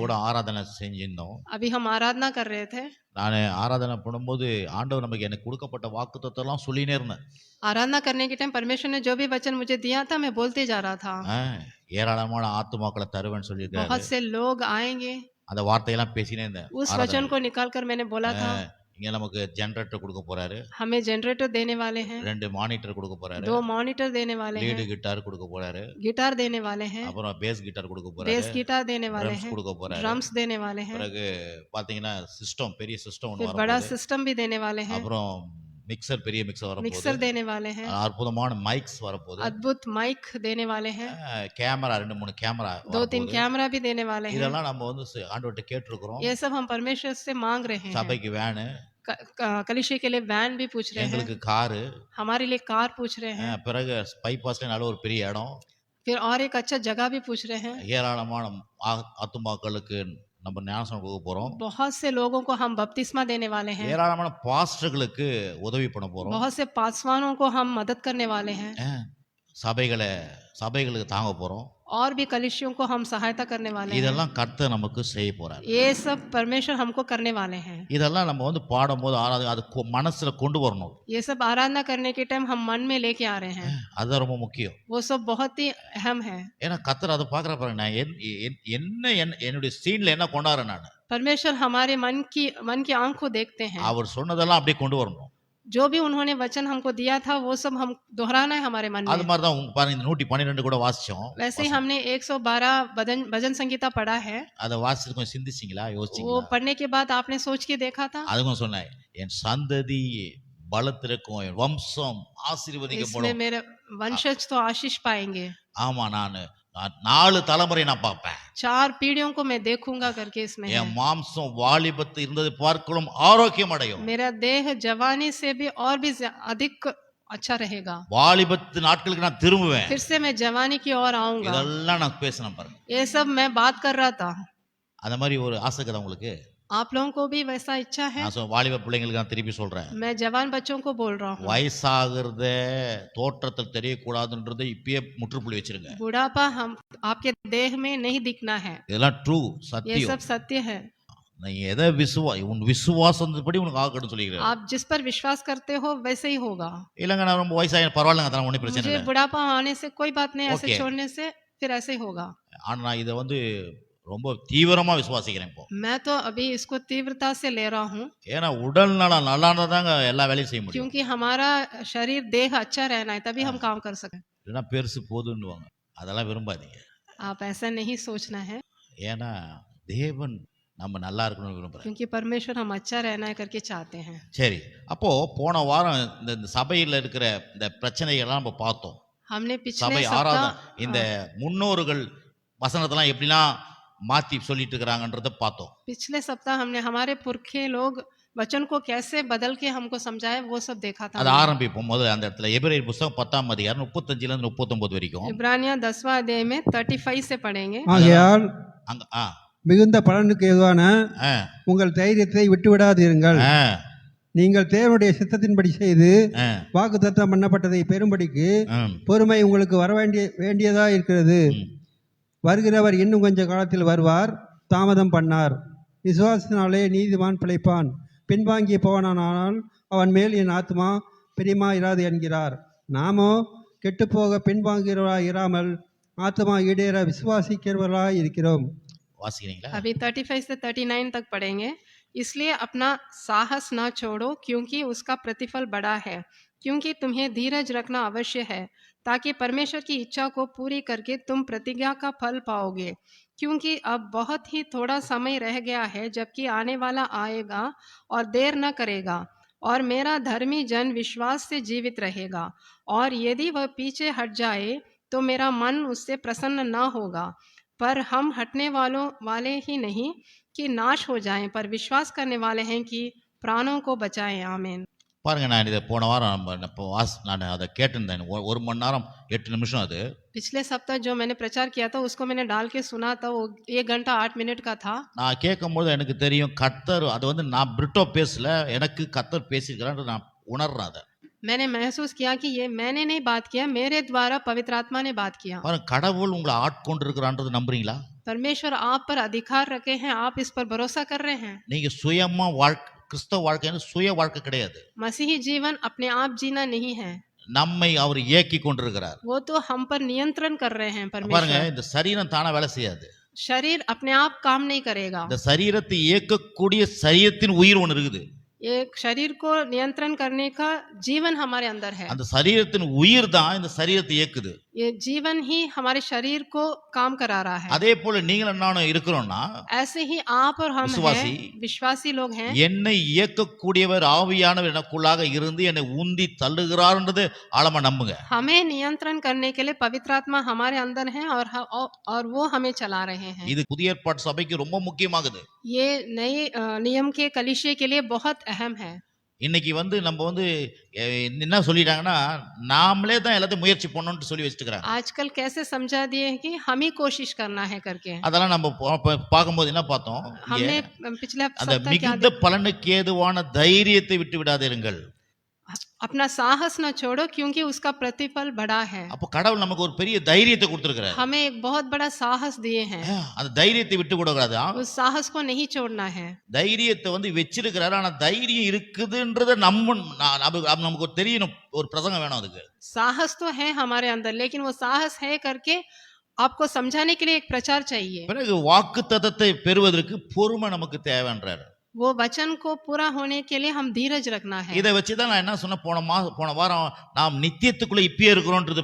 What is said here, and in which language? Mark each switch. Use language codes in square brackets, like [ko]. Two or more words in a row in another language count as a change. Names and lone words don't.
[ta] கூட ஆராதனை செஞ்சிருந்தோம் [hi] अभी हम आराधना कर रहे थे, [ta] நான் ஆராதனை பண்ணும்போது ஆண்டவர் நமக்கு எனக்கு கொடுக்கப்பட்ட வாக்குத்தத்தெல்லாம் சொல்லினே இருந்தேன் [hi] आराधना करने के टाइम परमेश्वर ने जो भी वचन मुझे दिया था मैं बोलते जा रहा था। [ta] ஏராளமான ஆத்துமாக்களை தருவேன்னு சொல்லியிருக்காரு [hi] बहुत से लोग आएंगे, [ta] அந்த வார்த்தையெல்லாம் பேசினே இருந்தேன் [hi] उस वचन को निकाल कर मैंने बोला था। [ta] இங்க நமக்கு ஜெனரேட்டர் கொடுக்க போறாரு, [hi] हमें जनरेटर देने वाले हैं, [ta] 2 மானிட்டர் கொடுக்க போறாரு, [hi] 2 मॉनिटर देने वाले [ta] லீடு [hi] हैं, [ta] கிட்டார் கொடுக்க போறாரு, [hi] गिटार देने वाले हैं, [ta] அப்புறம் பேஸ் கிட்டார் கொடுக்க போறாரு, [hi] बेस गिटार देने वाले [ta] ட்ரம்ஸ் [hi] हैं, [ta] கொடுக்க போறாரு, [hi] ड्रम्स देने वाले हैं, [ta] பிறகு பாத்தீங்கன்னா சிஸ்டம் பெரிய சிஸ்டம் ஒன்று [hi] फिर बड़ा [ta] வரப்போகுது, [hi] सिस्टम भी देने वाले हैं, [ta] அப்புறம் மிக்சர் பெரிய மிக்சர் வரப்போகுது, [hi] मिक्सर देने वाले हैं, [ta] அற்புதமான மைக்ஸ் வரப்போகுது, [hi] अद्भुत माइक देने वाले हैं, [ta] கேமரா 2-3 கேமரா [hi] 2-3 कैमरा भी देने वाले हैं। [ta] இதெல்லாம் நம்ம வந்து ஆண்டவர்கிட்ட கேட்டிருக்கிறோம். [hi] ये सब हम परमेश्वर से मांग रहे हैं। [ta] சபைக்கு வேனு, [hi] कलिशे के लिए वैन भी पूछ रहे हैं, [ta] எங்களுக்கு காரு, [hi] हमारे लिए कार पूछ रहे हैं, [ta] பிறகு பைபாஸ்ல நல்ல ஒரு பெரிய இடம், [hi] फिर और एक अच्छा जगह भी पूछ रहे हैं। [ta] ஏராளமான ஆத்துமாக்களுக்கு நம்ம ஞானஸ்நானம் கொடுக்க போறோம், [hi] बहुत से लोगों को हम बपतिस्मा देने वाले हैं, [ta] ஏராளமான பாஸ்டர்களுக்கு உதவி பண்ண போறோம், [hi] बहुत से पासवानों को हम मदद करने वाले हैं, [ta] சபைகளுக்கு தாங்க போறோம், [hi] और भी कलिशियों को हम सहायता करने वाले हैं। [ta] இதெல்லாம் கர்த்தர் நமக்கு செய்ய போறார். [hi] ये सब परमेश्वर हमको करने वाले हैं। [ta] இதெல்லாம் நம்ம வந்து பாடும்போது அது மனசுல கொண்டு வரணும், [hi] ये सब आराधना करने के टाइम हम मन में लेके आ रहे हैं, [ta] அதுதான் ரொம்ப முக்கியம். [hi] वो सब बहुत ही अहम है। [ta] ஏன்னா கர்த்தர் அதை பாக்குற பாருங்க, நான் என்னுடைய சீன்ல என்ன கொண்டாடுறேன் நான், [hi] परमेश्वर हमारे मन की आंख को देखते हैं, [ta] அவர் சொன்னதெல்லாம் அப்படியே கொண்டு வரணும். [hi] जो भी उन्होंने वचन हमको दिया था वो सब हम दोहराना है हमारे मन [ta] அது [hi] में। [ta] மாதிரி தான் உங்க பாருங்க இந்த 112 கூட வாசிச்சோம். [hi] वैसे ही हमने 112 भजन संगीता पढ़ा है। [ta] அதை வாசிச்சு கொஞ்சம் சிந்திச்சிங்களா, [hi] वो [ta] யோசிச்சிங்களா? [hi] पढ़ने के बाद आपने सोच के देखा था? [ta] அதுக்கும் சொன்னேன், என் சந்ததி பலத்திருக்கும், என் வம்சம் [hi] इसमें [ta] ஆசீர்வதிக்கப்படும். [hi] मेरे वंशज तो आशीष पाएंगे, [ta] ஆமா, நான் 4 தலைமுறை நான் பார்ப்பேன். [hi] 4 पीढ़ियों को मैं देखूंगा करके इसमें है। [ta] என் மாம்சம் வாலிபத்து இருந்தது பார்க்கலாம் ஆரோக்கியம் அடையும். [hi] मेरा देह जवानी से भी और भी अधिक अच्छा रहेगा। [ta] வாலிபத்து நாட்களுக்கு நான் திரும்புவேன். [hi] फिर से मैं जवानी की ओर आऊंगा। [ta] இதெல்லாம் நான் பேசினேன் பாருங்க. [hi] ये सब मैं बात कर रहा था। [ta] அந்த மாதிரி ஒரு ஆசை இருக்குதா உங்களுக்கு? [hi] आप लोगों को भी वैसा इच्छा है? [ta] நான் வாலிப பிள்ளைங்களுக்கு நான் திருப்பி சொல்றேன், [hi] मैं जवान बच्चों को बोल रहा हूँ, [ta] வயசாகிறத தோற்றத்தில் தெரியக்கூடாதுன்றதை இப்பயே முற்றுப்புள்ளி வச்சிருங்க. [hi] बुढ़ापा हम आपके देह में नहीं दिखना है। [ta] இதெல்லாம் ட்ரூ, [hi] ये [ta] சத்தியம். [hi] सब सत्य है। [ta] நீ எதை உன் விசுவாசப்படி உனக்கு ஆகணும்னு சொல்லிக்கிறேன். [hi] आप जिस पर विश्वास करते हो वैसे ही होगा। [ta] இல்லங்க நான் ரொம்ப வயசாக பரவாயில்லைங்க, அதெல்லாம் ஒன்றும் பிரச்சனை [hi] मुझे [ta] இல்லை. [hi] बुढ़ापा आने से कोई बात नहीं, ऐसे [en] Okay. [hi] छोड़ने से फिर ऐसे ही होगा। [ta] ஆனா நான் இதை ரொம்ப தீவிரமா விசுவாசிக்கிறேன் இப்போ. [hi] मैं तो अभी इसको तीव्रता से ले रहा हूँ, [ta] ஏன்னா உடல் நலம் நல்லா இருந்தா தாங்க எல்லா வேலையும் செய்ய முடியும். [hi] क्योंकि हमारा शरीर देह अच्छा रहना है, तभी हम काम कर सकें। [ta] இல்லைன்னா பெருசு போதுன்னுவாங்க, அதெல்லாம் விரும்பாதீங்க. [hi] आप ऐसा नहीं सोचना है, [ta] ஏன்னா தேவன் நம்ம நல்லா இருக்கணும்னு விரும்புறேன். [hi] क्योंकि परमेश्वर हम अच्छा रहना है करके चाहते हैं। [ta] சரி, அப்போ போன வாரம் இந்த சபையில் இருக்கிற இந்த பிரச்சனைகள்லாம் நம்ம பார்த்தோம். [hi] हमने पिछले [ta] சபை [hi] सप्ताह [ta] ஆராதனை இந்த முன்னோர்கள் வசனத்தெல்லாம் எப்படிலாம் மாத்தி சொல்லிட்டு இருக்கிறாங்கன்றத பார்த்தோம். [hi] पिछले सप्ताह हमने हमारे पुरखे लोग वचन को कैसे बदल के हमको समझाए वो सब देखा था। [ta] அது ஆரம்பிப்போம். முதல்ல அந்த இடத்துல எபிரேயர் புத்தகம் 10ஆம் அதிகாரம் 35ல இருந்து 39 வரைக்கும். [hi] इब्रानिया 10वां अध्याय में 35 से पढ़ेंगे। [ta] ஆகையால் அங்க மிகுந்த பலனுக்கு ஏதுவான ஆ உங்கள் தைரியத்தை விட்டுவிடாதீர்கள். ஆ நீங்கள் தேவனுடைய சித்தத்தின்படி செய்து ஆ வாக்குத்தத்தம் பண்ணப்பட்டதை பெறும்படிக்கு ம், பொறுமை உங்களுக்கு வர வேண்டியதா இருக்கிறது. ம். வருகிறவர் இன்னும் கொஞ்ச காலத்தில் வருவார், தாமதம் பண்ணார். விசுவாசத்தினாலே நீதிமான் பிழைப்பான், பின்வாங்கி போவானால் அவன் மேல் என் ஆத்மா பிரியமா இராது என்கிறார். நாமோ கெட்டுப்போக பின்வாங்கிறவராய் இராமல் ஆத்மா ஈடேற விசுவாசிக்கிறவர்களாய் இருக்கிறோம். வாசிக்கிறீங்களா? [hi] अभी 35 से 39 तक पढ़ेंगे। इसलिए अपना साहस ना छोड़ो, क्योंकि उसका प्रतिफल बड़ा है। क्योंकि तुम्हें धीरज रखना अवश्य है, ताकि परमेश्वर की इच्छा को पूरी करके तुम प्रतिज्ञा का फल पाओगे। क्योंकि अब बहुत ही थोड़ा समय रह गया है, जबकि आने वाला आएगा और देर न करेगा। और मेरा धर्मी जन विश्वास से जीवित रहेगा, और यदि वह पीछे हट जाए तो मेरा मन उससे प्रसन्न न होगा। पर हम हटने वाले ही नहीं कि नाश हो जाएं, पर विश्वास करने वाले हैं कि प्राणों को बचाएं। आमीन। [ta] பாருங்க, நான் இதை போன வாரம் நான் அதை கேட்டிருந்தேன். 1 மணி நேரம் 8 நிமிஷம். அது [hi] पिछले सप्ताह जो मैंने प्रचार किया था उसको मैंने डाल के सुना था, वो 1 घंटा 8 मिनट का था। [ta] நான் கேட்கும்போது எனக்கு தெரியும் கர்த்தர் அது நான் பிரிட்டோ பேசல, எனக்கு கர்த்தர் பேசியிருக்கிறான்னு நான் உணர்றேன். அதை [hi] मैंने महसूस किया कि ये मैंने नहीं बात किया, मेरे द्वारा पवित्र आत्मा ने बात किया। [ta] பாருங்க, கடவுள் உங்களை ஆட்கொண்டு இருக்கிறான்றது நம்புறீங்களா? [hi] परमेश्वर आप पर अधिकार रखे हैं, आप इस पर भरोसा कर रहे हैं। [ta] நீங்க சுயமா கிறிஸ்தவ வாழ்க்கைன்னு சுய வாழ்க்கை கிடையாது. [hi] मसीही जीवन अपने आप जीना नहीं है, [ta] நம்மை அவர் இயக்கி கொண்டிருக்கிறார். [hi] वो तो हम पर नियंत्रण कर रहे हैं। [ta] பாருங்க, [hi] परमेश्वर [ta] இந்த சரீரம் தானா வேலை செய்யாது. [hi] शरीर अपने आप काम नहीं करेगा। [ta] இந்த சரீரத்தை இயக்கக்கூடிய சரீரத்தின் உயிர் ஒன்று இருக்குது. [hi] एक शरीर को नियंत्रण करने का जीवन हमारे अंदर है। [ta] அந்த சரீரத்தின் உயிர் தான் இந்த சரீரத்தை இயக்குது. [hi] ये जीवन ही हमारे शरीर को काम करा रहा है। [ta] அதே போல நீங்களும் நானும் இருக்கிறோம்னா, [hi] ऐसे ही आप और हम विश्वासी, हैं, विश्वासी लोग हैं। [ta] என்னை இயக்கக்கூடியவர் ஆவியானவர் எனக்குள்ளாக இருந்து என்னை உந்தி தள்ளுகிறார்ன்றது ஆழமா நம்புங்க. [hi] हमें नियंत्रण करने के लिए पवित्र आत्मा हमारे अंदर है, और वो हमें चला रहे हैं। [ta] இது புதிய ஏற்பாட்டு சபைக்கு ரொம்ப முக்கியமாகுது. [hi] ये नए नियम के कलीसिया के लिए बहुत अहम है। [ta] இன்னைக்கு நம்ம என்ன சொல்லிட்டாங்கன்னா, நாமளே தான் எல்லாத்தையும் முயற்சி பண்ணணும்னு சொல்லி வச்சுக்கிறாங்க. [hi] आजकल कैसे समझा दिए हैं कि हम ही कोशिश करना है करके। [ta] அதெல்லாம் நம்ம பார்க்கும்போது என்ன பார்த்தோம்? [hi] हमने पिछले [ta] அந்த [hi] सप्ताह क्या [ta] மிகுந்த பலனுக்கு ஏதுவான தைரியத்தை விட்டு விடாதீர்கள். [hi] अपना साहस न छोड़ो, क्योंकि उसका प्रतिफल बड़ा है। [ta] அப்போ கடவுள் நமக்கு ஒரு பெரிய தைரியத்தை கொடுத்திருக்கிறார். [hi] हमें एक बहुत बड़ा साहस दिए हैं, [ta] அந்த தைரியத்தை விட்டு கூடாது. [hi] उस साहस को नहीं छोड़ना है। [ta] தைரியத்தை வச்சிருக்கிறாரு. ஆனா தைரியம் இருக்குதுன்றத நமக்கு தெரியணும். ஒரு பிரசங்கம் வேணும் அதுக்கு. [hi] साहस तो है हमारे अंदर, लेकिन वो साहस है करके आपको समझाने के लिए एक प्रचार चाहिए। [ta] பிறகு வாக்குத்தத்தத்தை பெறுவதற்கு பொறுமை நமக்கு தேவைன்றார். [hi] वो वचन को पूरा होने के लिए हम धीरज रखना है। [ta] இதை வச்சுதான் நான் என்ன சொன்ன போன வாரம் நாம் நித்தியத்துக்குள்ள இப்பயே இருக்கிறோன்றது